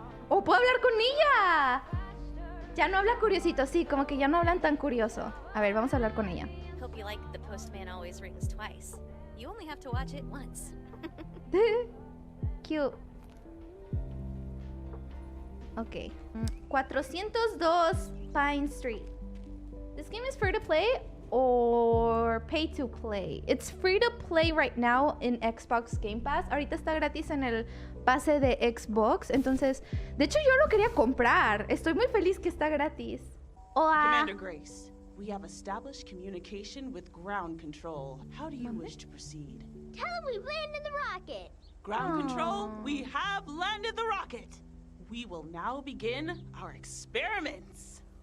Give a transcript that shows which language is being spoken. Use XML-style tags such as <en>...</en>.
<es>¡Oh, puedo hablar con ella! Ya no habla curiosito, sí, como que ya no hablan tan curioso. A ver, vamos a hablar con ella.</es> <en>Hope you like The Postman Always Rings Twice. You only have to watch it once. Cute. Ok. 402 Pine Street. This game is free to play or pay to play. It's free to play right now in Xbox Game Pass.</en> <es>Ahorita está gratis en el pase de Xbox. Entonces, de hecho yo lo quería comprar. Estoy muy feliz que está gratis. Hola.</es> <en>Commander Grace, we have established communication with ground control. How do you wish to proceed? Tell them we landed the rocket. Ground control, we have landed the rocket. We will now begin our experiments.</en>